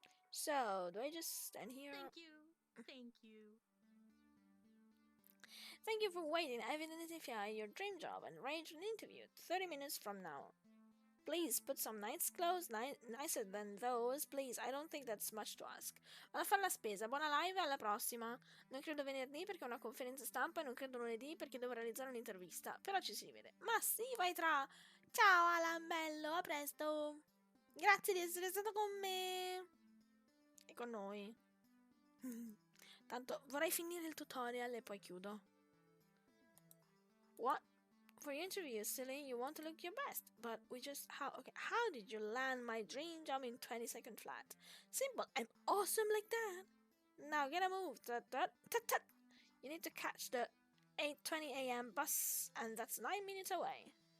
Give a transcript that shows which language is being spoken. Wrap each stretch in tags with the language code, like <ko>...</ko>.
<en>So, do I just stand here? Thank you. Thank you. Thank you for waiting. I've identified your dream job and arranged an interview 30 minutes from now. Please put some nice clothes, nicer than those, please. I don't think that's much to ask.</en> <it>Vado a fare la spesa. Buona live, alla prossima. Non credo venerdì perché ho una conferenza stampa e non credo lunedì perché devo realizzare un'intervista. Però ci si rivede. Ma sì, vai tra. Ciao Alan, bello, a presto. Grazie di essere stato con me. E con noi. Tanto vorrei finire il tutorial e poi chiudo.</it> <en>What? For your interview, silly, you want to look your best. But how did you land my dream job in 20-second flat? Simple, I'm awesome like that. Now get a move. Tut, tut, tut, tut. You need to catch the 8:20 a.m. bus, and that's 9 minutes away.</en>